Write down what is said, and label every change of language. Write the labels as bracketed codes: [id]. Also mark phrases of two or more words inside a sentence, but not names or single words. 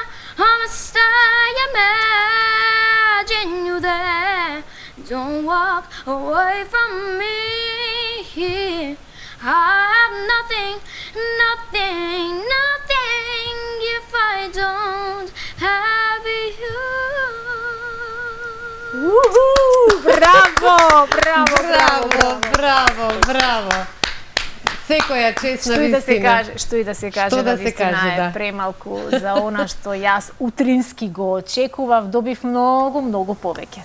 [en] I must imagine you there. Don't walk away from me. I have nothing, nothing, nothing if I don't have you. [mk] Браво, браво, Браво, браво, браво. Секоја чест на Што и да се вистина. каже, што и да се каже, Што да се навистина каже, е да. премалку за она што јас утрински го очекував, добив многу, многу повеќе.